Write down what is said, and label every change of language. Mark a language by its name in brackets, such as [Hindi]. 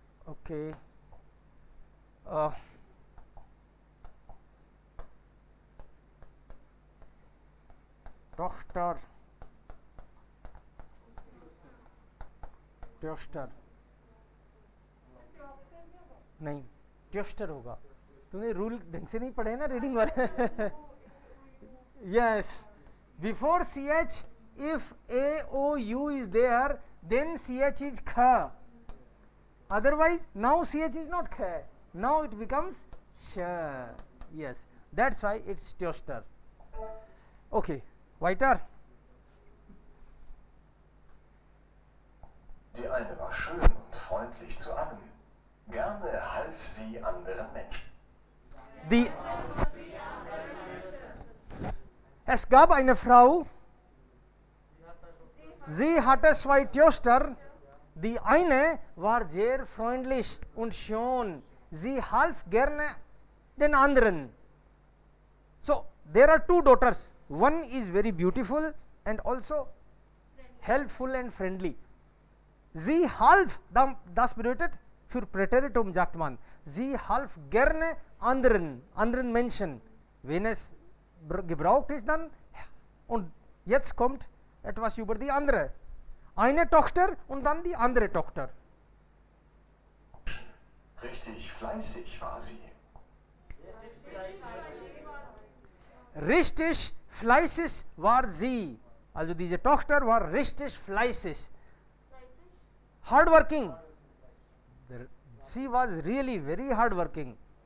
[Hindi] Okay, टॉस्टर, twister नहीं, twister होगा. तूने रूल ढंग से नहीं पढ़े ना रीडिंग वाले. [English] Yes, before C H if a o u is there, then ch is kha. Otherwise now ch is not kha, now it becomes sh. Yes, that's why it's toaster. [German] Okay, weiter. Die eine war schön und freundlich zu allen. Gerne half sie anderen Menschen. Es gab eine Frau, sie hatte 2 Töchter. Die eine war sehr freundlich und schön. Sie half gerne den anderen. [English] So, there are 2 daughters. One is very beautiful and also helpful and friendly. [German] Sie half, das bedeutet für Präteritum sagt man, sie half gerne anderen Menschen. Wenn es gebraucht ist dann, und jetzt kommt etwas über die andere. Eine Tochter und dann die andere Tochter. Richtig fleißig war sie. Richtig fleißig war sie. Also diese Tochter war richtig fleißig. [English] Hardworking. She was really very hardworking.